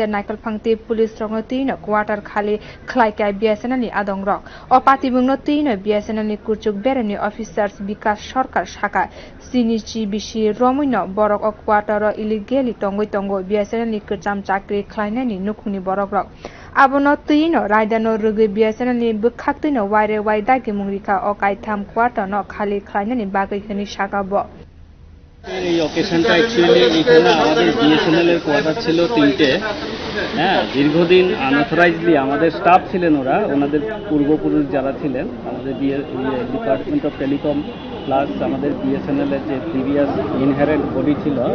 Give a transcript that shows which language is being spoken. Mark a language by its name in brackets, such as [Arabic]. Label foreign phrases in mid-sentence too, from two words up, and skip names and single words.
[Kok Borok] naikol phangti police rokno tino Quarter khali khlaika BSNL ni adongrok o patibungno tino BSNL ni kwchuk berem ni officers bikas sarkar sakha sinichi bisi ramwi borok o Quarter ro illegally tongwi tongo BSNL ni kwcham chakri khlainai ni nukhung ni borok abono tino raida no rwgwi BSNL ni bkhakti no waire waidagi mungrika o kaitham Quarter no khali khlainai ni bagai hini sakha bo [Bangla] এই অকেশনটা অ্যাকচুয়ালি এখানে আমাদের BSNL এর কোয়ার্টার ছিল 3টে হ্যাঁ দীর্ঘদিন আনঅথরাইজডলি আমাদের স্টাফ ছিলেন ওনাদের পূর্বপুরুষ যারা ছিলেন আমাদের [English] Department of Telecom plus [Bangla] আমাদের BSNL এর যে [English] previous inherent body [Bangla] ছিল